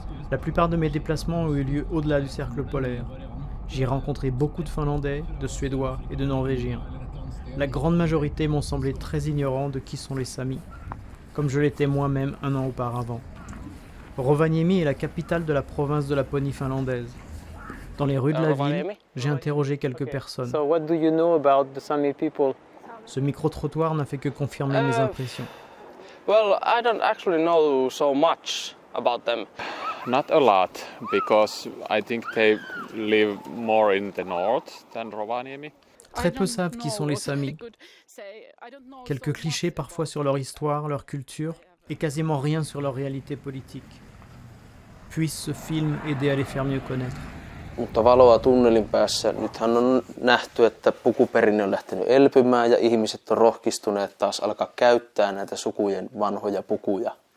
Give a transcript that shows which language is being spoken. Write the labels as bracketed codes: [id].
[fr] La plupart de mes déplacements ont eu lieu au-delà du cercle polaire. J'y ai rencontré beaucoup de Finlandais, de Suédois et de Norvégiens. La grande majorité m'ont semblé très ignorants de qui sont les Samis, comme je l'étais moi-même un an auparavant. Rovaniemi est la capitale de la province de Laponie finlandaise. Dans les rues de la ville, j'ai interrogé quelques personnes. [en] So what do you know about the Sami people? [fr] Ce micro-trottoir n'a fait que confirmer mes impressions. [en] Well, I don't actually know so much about them. Not a lot, because I think they live more in the north than Rovaniemi. [fr] Très peu savent qui sont les Samis. Quelques clichés parfois sur leur histoire, leur culture, et quasiment rien sur leur réalité politique. Puisse ce film aider à les faire mieux connaître. [fi] Mutta valoa tunnelin päässä. Nythän on nähty, että pukuperinne on lähtenyt elpymään ja ihmiset on rohkistuneet taas alkaa käyttää näitä sukujen vanhoja pukuja.